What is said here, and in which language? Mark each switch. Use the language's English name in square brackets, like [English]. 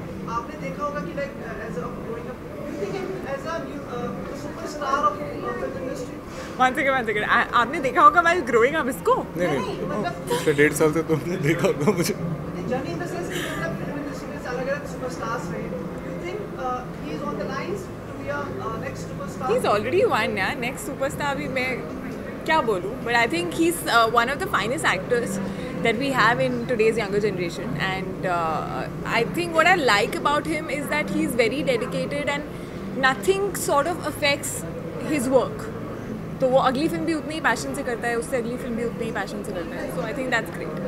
[Hindi] आपने देखा होगा कि [English] Like as a growing up you think as a superstar of film industry. [Hindi] One second आपने देखा होगा मैं ग्रोइंग अप इसको? नहीं पिछले 1.5 साल से तुमने देखा होगा मुझे। [English] journey in the sense [Hindi] कि मतलब फिल्म इंडस्ट्री में अलग-अलग सुपरस्टार्स रहे, [English] You think he is on the lines to be a next superstar? He is already one यार, next superstar [Hindi] भी मैं क्या बोलूँ, [English] But I think he is one of the finest actors that we have in today's younger generation, and I think what I like about him is that he's very dedicated and nothing sort of affects his work. [Hindi] तो वो अगली film भी उतनी ही passion से करता है, उससे अगली फिल्म भी उतनी ही पैशन से करता है, [English] so I think that's great.